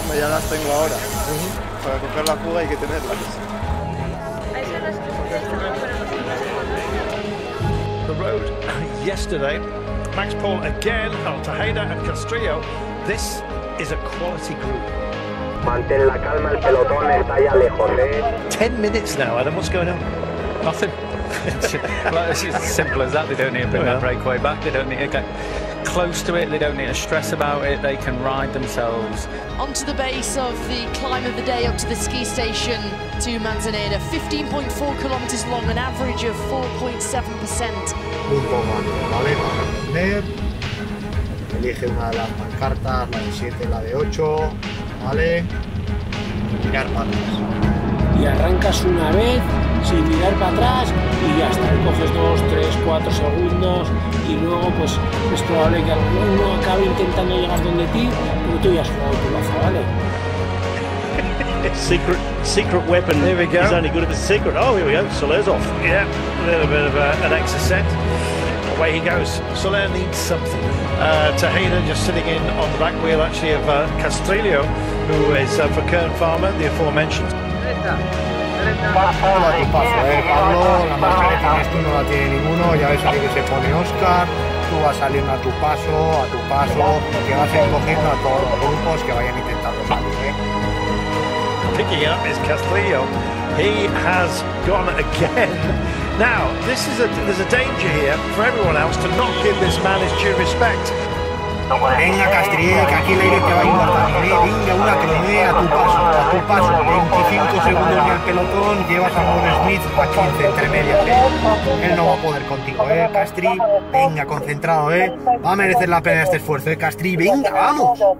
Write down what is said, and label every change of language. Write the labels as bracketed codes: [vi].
[es] Hombre, ya las tengo ahora. Para coger la fuga hay que tenerlas. [en] The road yesterday, Max Poul again, Tejeda and Castrillo. This is a quality group. [es] Mantén la calma, el pelotón está ya lejos, [en] 10 minutes now, Adam, what's going on? Nothing. Well, it's as simple as that. They don't need to bring that breakaway back. They don't need to get close to it. They don't need to stress about it. They can ride themselves. Onto the base of the climb of the day up to the ski station to Manzaneda. 15.4 kilometers long, an average of 4.7%. [es] ¿Vale? Para elige una de las pancartas, la de 7, la de 8, ¿vale? Y mirar para atrás. Y arrancas una vez sin mirar para atrás y ya está, coges 2, 3, 4 segundos y luego pues es probable que alguno acabe intentando llegar donde ti, pero tú ya has jugado tu baza, ¿vale? [en] Secret weapon. There we go. He's only good if it's secret. Oh, here we go. Soler's off. Yeah, a little bit of an extra set. Away he goes. Soler needs something. Tejeda just sitting in on the back wheel actually of Castrillo, who is for Kern Pharma, the aforementioned. [es] Paso a tu paso, Pablo, la marca que tienes tú no la tiene ninguno, ya ves aquí que se pone Oscar, tú vas saliendo a tu paso, que vas a ir cogiendo a todos los grupos que vayan intentando salir, [en] picking it up is Castillo. He has gone again. Now, there's a danger here for everyone else to not give this man his due respect. [es] Venga, Castillo, que aquí el aire te va a importar. Venga, una que lo dé a tu paso. 25 segundos ya el pelotón, llevas a Mauro Smith a 15 entre medias. Él no va a poder contigo, Castri. Venga, concentrado, Va a merecer la pena este esfuerzo, Castri. Venga, vamos.